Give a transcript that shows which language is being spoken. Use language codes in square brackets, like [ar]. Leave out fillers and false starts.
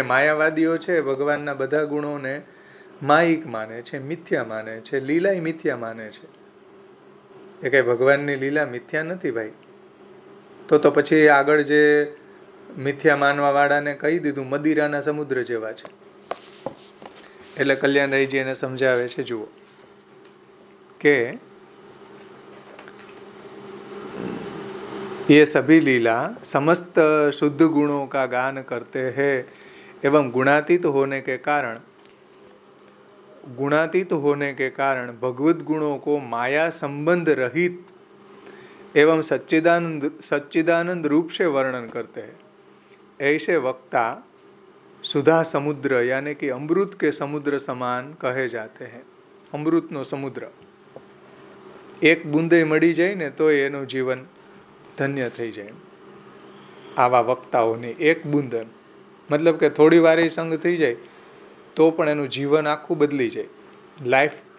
[gu] જે માયાવાદીઓ છે ભગવાનના બધા ગુણોને માયિક માને છે, મિથ્યા માને છે, લીલા મિથ્યા માને છે. એ કઈ ભગવાનની લીલા મિથ્યા નથી ભાઈ. તો પછી આગળ જે મિથ્યા માનવા વાળાને કહી દીધું મદિરાના સમુદ્ર જેવા છે. એટલે કલ્યાણરાયજી એને સમજાવે છે. જુઓ કે [hi] ये सभी लीला समस्त शुद्ध गुणों का गान करते हैं एवं गुणातीत होने के कारण भगवत गुणों को माया संबंध रहित एवं सच्चिदानंद रूप से वर्णन करते हैं. ऐसे वक्ता सुधा समुद्र यानी कि अमृत के समुद्र समान कहे जाते हैं. अमृतनो समुद्र एक बूंदे [gu] मળી જાય ને તો એનું જીવન ધન્ય થઈ જાય. આવા વક્તાઓની એક બુંદ, મતલબ કે થોડી વાર સંગ થઈ જાય તો પણ એનું જીવન આખું બદલી જાય, લાઈફ